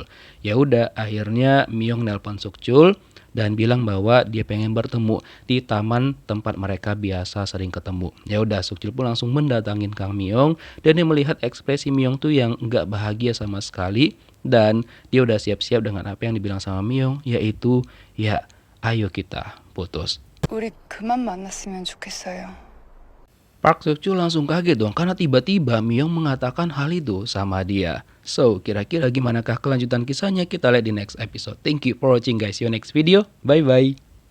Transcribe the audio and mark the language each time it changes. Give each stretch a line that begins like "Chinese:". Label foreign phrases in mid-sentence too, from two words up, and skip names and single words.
Indonesian: Ya udah, akhirnya Myung nelpon Sukchul dan bilang bahwa dia pengen bertemu di taman tempat mereka biasa sering ketemu. Ya udah, Sukchul pun langsung mendatangin Kang Myung dan dia melihat ekspresi Myung tuh yang nggak bahagia sama sekali dan dia udah siap-siap dengan apa yang dibilang sama Myung, yaitu ya ayo kita putus.
Korean: 우리 그만 만났으면 좋겠어요.
Indonesian: Park Suk-chul langsung kaget dong karena tiba-tiba Myung mengatakan hal itu sama dia. So, kira-kira gimanakah kelanjutan kisahnya? Kita lihat di
English: next episode. Thank you for watching guys. See you next video. Bye-bye.